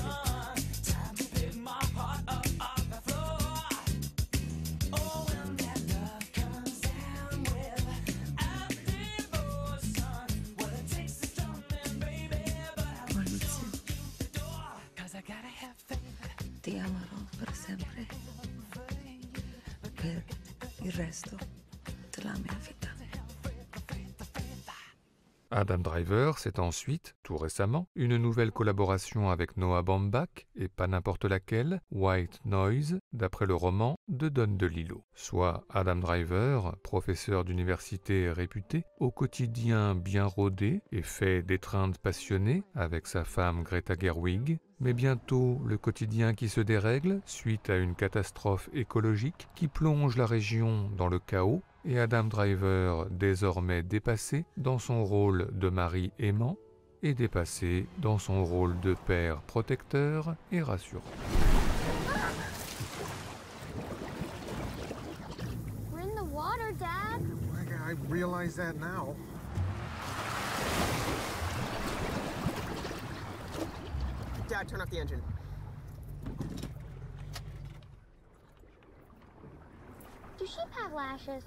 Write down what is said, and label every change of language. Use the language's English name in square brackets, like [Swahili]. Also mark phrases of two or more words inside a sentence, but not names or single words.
[Italian] Maurizio, ti amerò per sempre, per il resto della mia vita. [French] Adam Driver, c'est ensuite, tout récemment, une nouvelle collaboration avec Noah Baumbach, et pas n'importe laquelle, White Noise, d'après le roman de Don DeLillo. Soit Adam Driver, professeur d'université réputé, au quotidien bien rodé et fait d'étreintes passionnées avec sa femme Greta Gerwig, mais bientôt le quotidien qui se dérègle suite à une catastrophe écologique qui plonge la région dans le chaos, et Adam Driver désormais dépassé dans son rôle de mari aimant et dépassé dans son rôle de père protecteur et rassurant. [English] We're in the water, Dad. I realize that now. Dad, turn off the engine. Do sheep have lashes?